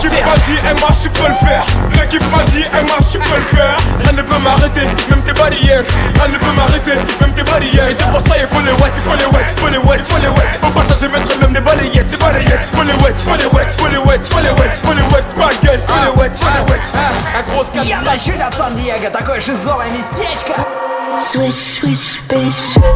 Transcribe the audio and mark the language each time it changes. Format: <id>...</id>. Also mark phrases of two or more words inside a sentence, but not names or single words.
<fr>L'équipe m'a dit, MH, tu peux le faire. L'équipe m'a dit, MH, tu peux le faire. Rien ne peut m'arrêter, même tes barrières. Rien ne peut m'arrêter, même tes barrières. Et pour ça, il faut les wet, faut les wet, faut les wet, faut les wet. Au passage, je mettrai même des balayettes, des balayettes. Faut les wet, faut les wet, faut les wet, faut les wet, faut les wet, ma gueule, faut les wet, faut les wet. La grosse carte.</fr> <ru>Я тащусь от Сан-Диего, такое шизовое местечко. Swish, swish, bish.</ru>